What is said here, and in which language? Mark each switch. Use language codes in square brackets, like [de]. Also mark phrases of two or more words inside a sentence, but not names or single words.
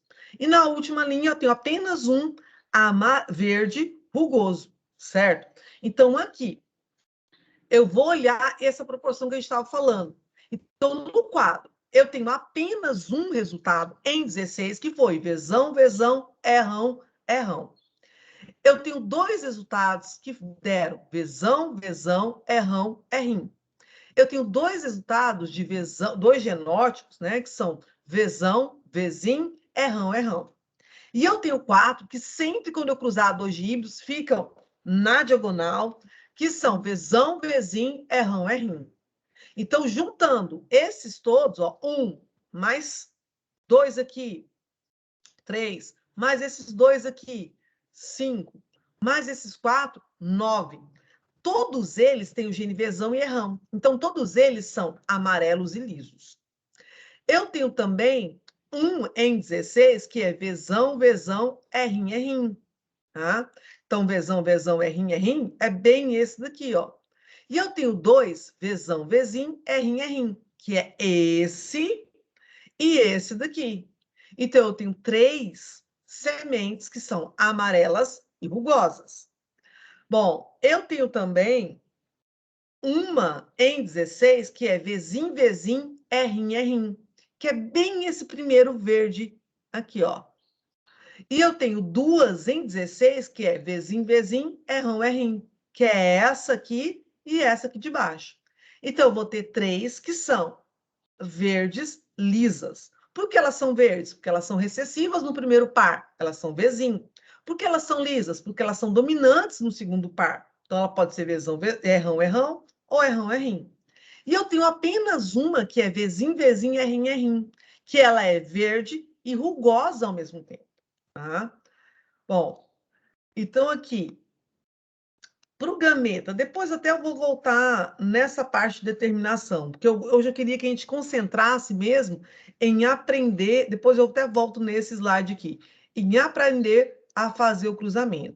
[pt] E na última linha eu tenho apenas um verde rugoso, certo? Então, aqui, eu vou olhar essa proporção que a gente estava falando. Então, no quadro, eu tenho apenas um resultado em 16, que foi vezão, vezão, errão, errão. Eu tenho 2 resultados que deram vezão, vezão, errão, errim. Eu tenho 2 resultados de vezão, 2 genótipos, né, que são vezão, vezim, errão, errão. E eu tenho 4 que sempre quando eu cruzar 2 híbridos ficam na diagonal, que são vezão, vezim, errão, errim. Então, juntando esses todos, ó, 1 mais 2 aqui, 3, mais esses 2 aqui, 5, mais esses 4, 9. Todos eles têm o gene vezão e errão. Então, todos eles são amarelos e lisos. Eu tenho também um em 16, que é vezão, vezão, errim, errim. Tá? Então, vezão, vezão, errim, errim, é bem esse daqui, ó. E eu tenho 2, vezão, vezim, errim, errim, que é esse e esse daqui. Então, eu tenho 3 sementes que são amarelas e rugosas. Bom, eu tenho também uma em 16, que é vezim, vezim, errim, errim, que é bem esse primeiro verde aqui, ó. E eu tenho 2 em 16, que é vezim, vezim, errão, errim, que é essa aqui e essa aqui de baixo. Então, eu vou ter 3 que são verdes lisas. Por que elas são verdes? Porque elas são recessivas no primeiro par, elas são vezim. Por que elas são lisas? Porque elas são dominantes no segundo par. Então, ela pode ser vezão, errão, errão, ou errão, errim. E eu tenho apenas uma que é vezim, vezim, errim, errim, que ela é verde e rugosa ao mesmo tempo. Tá? Bom, então aqui, para o gameta, depois até eu vou voltar nessa parte de determinação, porque eu já queria que a gente concentrasse mesmo em aprender, depois eu até volto nesse slide aqui, em aprender a fazer o cruzamento.